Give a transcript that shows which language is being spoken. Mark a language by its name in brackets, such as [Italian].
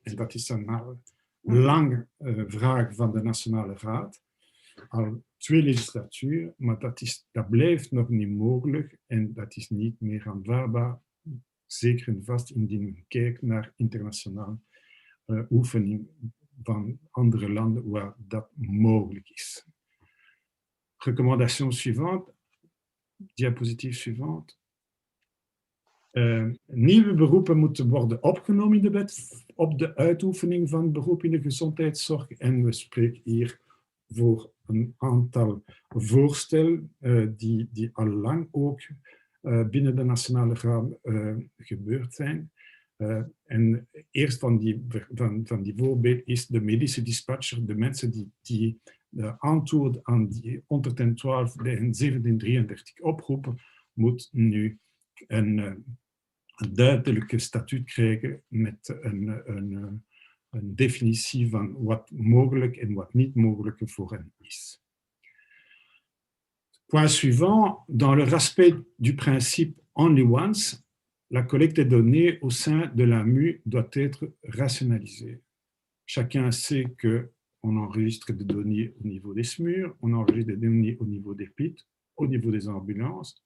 [Dutch] En dat is een lange vraag van de Nationale Raad, al 2 legislaturen, maar dat blijft nog niet mogelijk en dat is niet meer aanvaardbaar, zeker en vast indien men kijkt naar internationale oefening van andere landen waar dat mogelijk is. [French] Recommandation suivante, diapositief suivante. [Dutch] Nieuwe beroepen moeten worden opgenomen in de wet op de uitoefening van beroep in de gezondheidszorg. En we spreken hier voor een aantal voorstellen die al lang ook binnen de Nationale Raad gebeurd zijn. En eerst van die voorbeeld is de medische dispatcher, de mensen die antwoord aan die 112 en 1733 oproepen, moet nu een duidelijke statuut krijgen met een definitie van wat mogelijk en wat niet mogelijk voor hen is. [French] Point suivant, dans le respect du principe [English] only once, [French] la collecte des données au sein de l'AMU doit être rationalisée. Chacun sait qu'on enregistre des données au niveau des SMUR, on enregistre des données au niveau des PIT, au niveau des ambulances.